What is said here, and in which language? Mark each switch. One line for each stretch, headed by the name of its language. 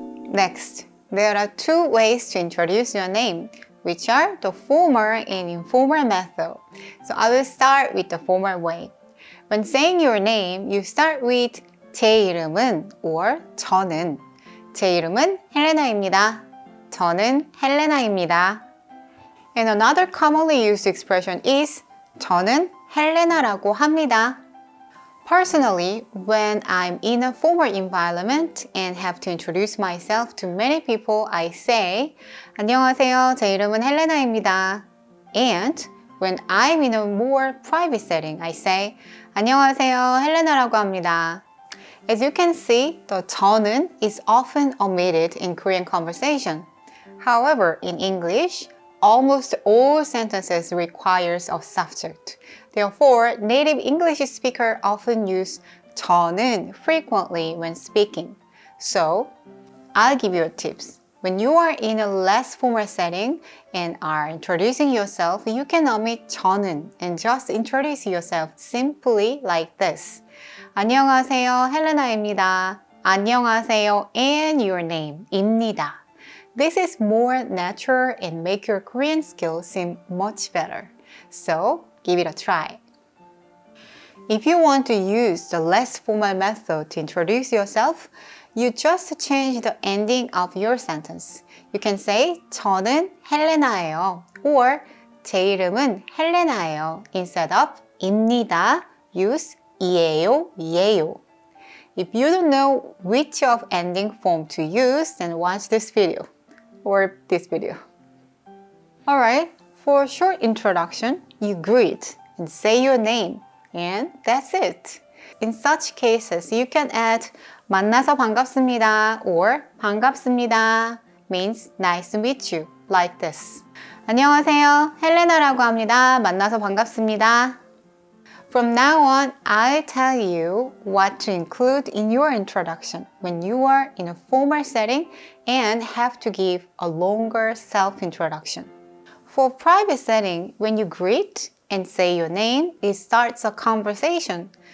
English: Next, there are two ways to introduce your name, which are the formal and informal method. So I will start with the formal way. When saying your name, you start with
Korean: 제 이름은
English: or 저는.
Korean: 제 이름은 헬레나입니다. 저는 헬레나입니다.
English: And another commonly used expression is
Korean: 저는 헬레나라고 합니다.
English: Personally, when I'm in a formal environment and have to introduce myself to many people, I say
Korean: 안녕하세요. 제 이름은 헬레나입니다.
English: And when I'm in a more private setting, I say
Korean: 안녕하세요. 헬레나라고 합니다.
English: As you can see, the 저는 is often omitted in Korean conversation. However, in English, almost all sentences requires a subject. Therefore, native English speakers often use 저는 frequently when speaking. So, I'll give you tips. When you are in a less formal setting and are introducing yourself, you can omit 저는 and just introduce yourself simply like this.
Korean: 안녕하세요, 헬레나입니다. 안녕하세요
English: and your name,
Korean: 입니다.
English: This is more natural and make your Korean skills seem much better. So, give it a try. If you want to use the less formal method to introduce yourself, you just change the ending of your sentence. You can say
Korean: 저는 헬레나예요
English: or
Korean: 제 이름은 헬레나예요
English: instead of 입니다. Use
Korean: 이에요, 예요.
English: If you don't know which of ending form to use, then watch this video or this video. Alright, for a short introduction, you greet and say your name, and that's it. In such cases, you can add
Korean: 만나서 반갑습니다
English: or
Korean: 반갑습니다
English: means nice to meet you, like this.
Korean: 안녕하세요, 헬레나라고 합니다. 만나서 반갑습니다.
English: From now on, I'll tell you what to include in your introduction when you are in a formal setting and have to give a longer self-introduction. For private setting, when you greet and say your name, it starts a conversation.